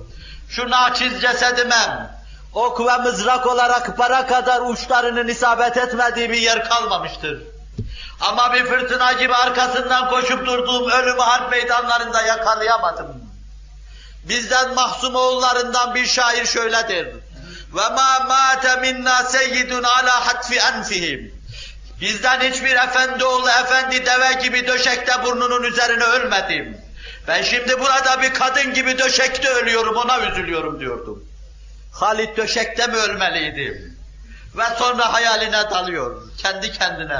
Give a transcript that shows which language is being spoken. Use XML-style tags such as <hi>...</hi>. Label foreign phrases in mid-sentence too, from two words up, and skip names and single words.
<tr>Şu naçiz cesedime, ok ve mızrak olarak para kadar uçlarının isabet etmediği bir yer kalmamıştır. Ama bir fırtına gibi arkasından koşup durduğum ölümü harp meydanlarında yakalayamadım. Bizden Mahsum oğullarından bir şair şöyle der.</tr> <ar>وَمَا مَاتَ مِنَّا سَيِّدٌ عَلَى حَتْفِ أَنْفِهِمْ.</ar> <tr>Bizden hiçbir efendi oğlu, efendi deve gibi döşekte burnunun üzerine ölmedim. Ben şimdi burada bir kadın gibi döşekte ölüyorum, ona üzülüyorum diyordum. Halid döşekte mi ölmeliydim? Ve sonra hayaline dalıyor, kendi kendine.</tr>